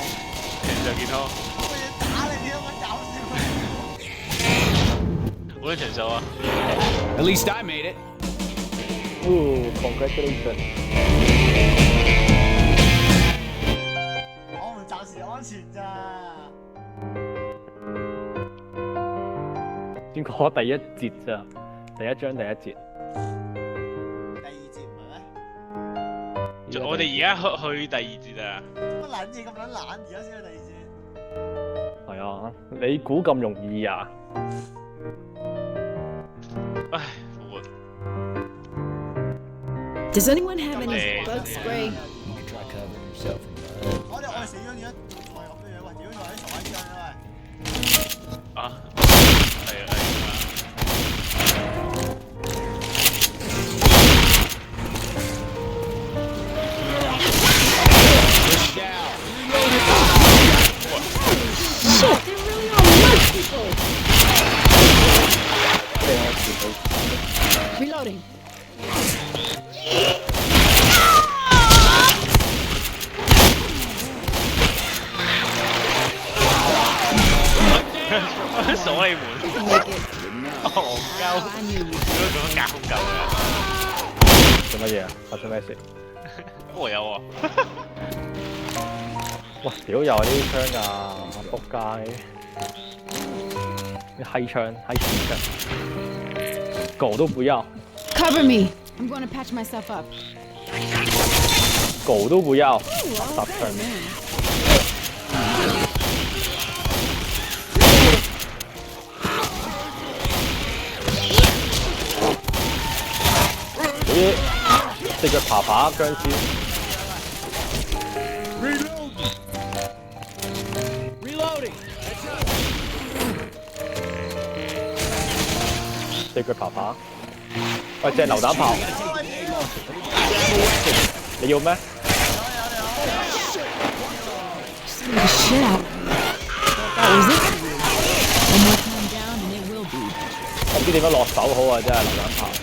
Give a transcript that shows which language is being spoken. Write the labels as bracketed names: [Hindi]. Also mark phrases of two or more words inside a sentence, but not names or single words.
[Cantonese] 長壽健康，打你點咁搞笑？好多長壽啊！ [English] At least I made it. Congratulations！ [Cantonese] 我們暫時安全咋？先講第一節咋，第一章第一節。第二節唔係咩？我哋而家去第二節啊！乜撚嘢咁撚懶？而家先去第二節。係啊，你估咁容易啊？唉，復活。 [English] Does anyone have any bug spray? You can try covering yourself from blood. [Cantonese] 我哋死咗點解係咁嘅嘢？喂，屌你喺傻閪張啊喂！啊，係啊。 [English] Shit, there really are much people. Reloading. [Cantonese] 鎖你門，戇鳩， [English] I knew you. [Cantonese] 如果咁樣隔空救嘅，做乜嘢啊？發生咩事？我有喎。哇！屌又係呢啲槍㗎，仆街！啲閪槍，閪屎槍，狗都不要。 [English] Cover me. I'm going to patch myself up. [Cantonese] 狗都不要， [English] Ooh, okay, man. [Cantonese] 咦，隻腳爬爬僵屍， [English] Reloading. [Cantonese] 隻腳爬爬。喂，隻榴彈炮，你要咩？ [English] Scared the shit out. That was it. One more time down and it will be. [Cantonese] 我唔知點樣落手好啊！真係榴彈炮。